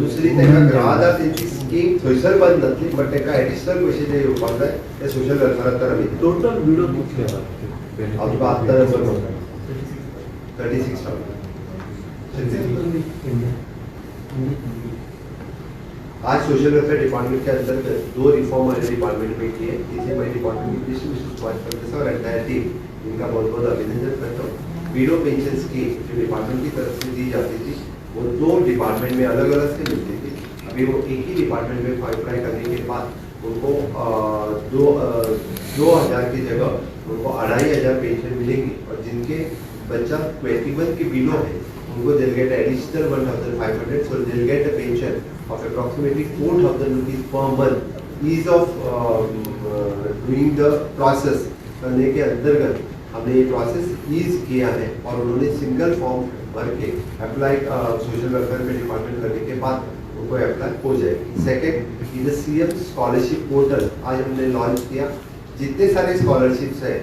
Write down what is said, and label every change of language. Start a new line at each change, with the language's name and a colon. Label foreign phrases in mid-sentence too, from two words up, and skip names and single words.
Konkani: दुसरी तांकां ग्राहदार तेंची स्कीम थंयसर बंद जातली बट तांकां एडिशनल पयशे जे येवपाक जाय ते सोशल वेलफेअरांतल्यान आमी
English: total widow
Konkani: कितले आसा हांव तुका आत्तां नंबर म्हणटा
Hindi: 36,000 आज
English: social welfare department
Hindi: के अंतर्गत 2 रिफॉर्म हमारे डिपार्टमेंट में किए इसी में डिपार्टमेंट की मिस्टर सुभाष फर्नांडिस और
English: entire team
Hindi: इनका बहुत बहुत अभिनंदन करता हूँ
English: widow pension scheme
Hindi: जो डिपार्टमेंट की तरफ से दी जाती थी वो 2 डिपार्टमेंट में अलग अलग से मिलती थी अभी वो एक ही डिपार्टमेंट में अप्लाई करने के बाद उनको 2,000 की जगह उनको 2,500 पेंशन मिलेगी और जिनके बच्चा 21 के बिलो है उनको
English: they'll get additional 1,500 so they'll get a pension of approximately 4,000 rupees per month ease of doing the process
Hindi: करने के अंतर्गत हमने ये
English: process ease
Hindi: किया है और उन्होंने
English: single form
Hindi: भर के अप्लाई
English: social welfare
Hindi: में डिपार्टमेंट करने के बाद उनको अप्लाई हो जाएगी
English: second is CM scholarship portal
Hindi: आज हमने लॉन्च किया जितने सारे स्कॉलरशिप्स है